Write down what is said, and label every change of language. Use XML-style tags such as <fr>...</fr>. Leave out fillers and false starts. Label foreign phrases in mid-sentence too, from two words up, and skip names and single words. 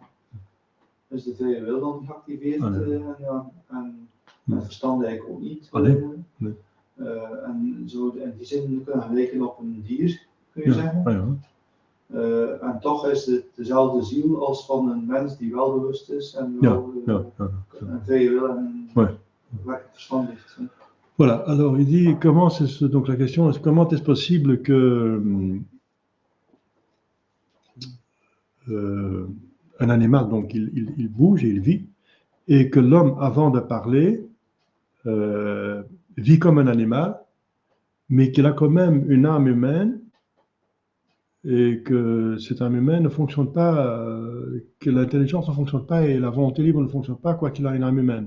<nl>Dus de vrije wil dan geactiveerd en het verstand eigenlijk ook niet. Nee. En zo in die zin kunnen we lijken op een dier, kun je zeggen. En toch is het dezelfde ziel als van een mens die wel bewust is en wel een vrije wil en een verstand heeft.</nl> <fr>Voilà, alors il dit, donc la question est comment est-ce possible que un animal, donc il bouge et il vit, et que l'homme, avant de parler, vit comme un animal, mais qu'il a quand même une âme humaine, et que cette âme humaine ne fonctionne pas, que l'intelligence ne fonctionne pas et la volonté libre ne fonctionne pas, quoi qu'il a une âme humaine.</fr>